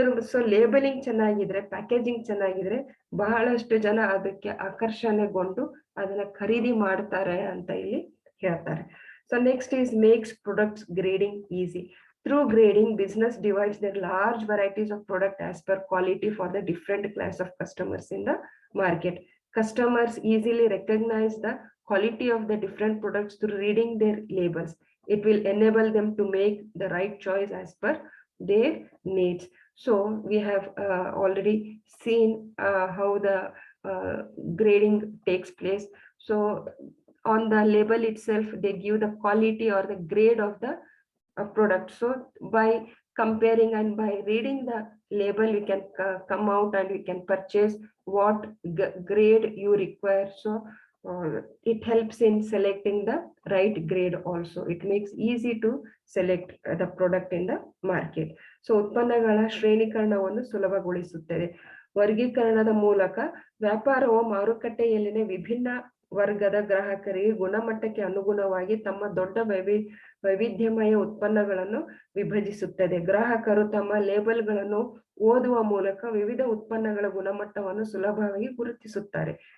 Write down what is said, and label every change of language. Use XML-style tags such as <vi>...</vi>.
<kn>So labelling ಚೆನ್ನಾಗಿದ್ರೆ, packaging ಚೆನ್ನಾಗಿದ್ರೆ ಬಹಳಷ್ಟು ಜನ ಅದಕ್ಕೆ ಆಕರ್ಷಣೆಗೊಂಡು ಅದನ್ನ ಖರೀದಿ ಮಾಡ್ತಾರೆ ಅಂತ ಇಲ್ಲಿ ಹೇಳ್ತಾರೆ.</kn> <en>So next is makes products grading easy. Through grading, business divides their large varieties of product as per quality for the different class of customers in the market. Customers easily recognize the quality of the different products through reading their labels. It will enable them to make the right choice as per their needs. So we have already seen how the grading takes place. So on the label itself, they give the quality or the grade of the product. So by comparing and by reading the label, we can come out and we can purchase what grade you require. So it helps in selecting the right grade also. It makes easy to select the product in the market.</en> <kn>So ಉತ್ಪನ್ನಗಳ ಶ್ರೇಣೀಕರಣವನ್ನು ಸುಲಭಗೊಳಿಸುತ್ತದೆ. ವರ್ಗೀಕರಣದ ಮೂಲಕ ವ್ಯಾಪಾರವು ಮಾರುಕಟ್ಟೆಯಲ್ಲಿನ ವಿಭಿನ್ನ ವರ್ಗದ ಗ್ರಾಹಕರಿಗೆ ಗುಣಮಟ್ಟಕ್ಕೆ ಅನುಗುಣವಾಗಿ ತಮ್ಮ ದೊಡ್ಡ ವೈವಿಧ್ಯಮಯ ಉತ್ಪನ್ನಗಳನ್ನು ವಿಭಜಿಸುತ್ತದೆ. ಗ್ರಾಹಕರು ತಮ್ಮ ಲೇಬಲ್ಗಳನ್ನು ಓದುವ ಮೂಲಕ ವಿವಿಧ ಉತ್ಪನ್ನಗಳ ಗುಣಮಟ್ಟವನ್ನು ಸುಲಭವಾಗಿ ಗುರುತಿಸುತ್ತಾರೆ.</kn>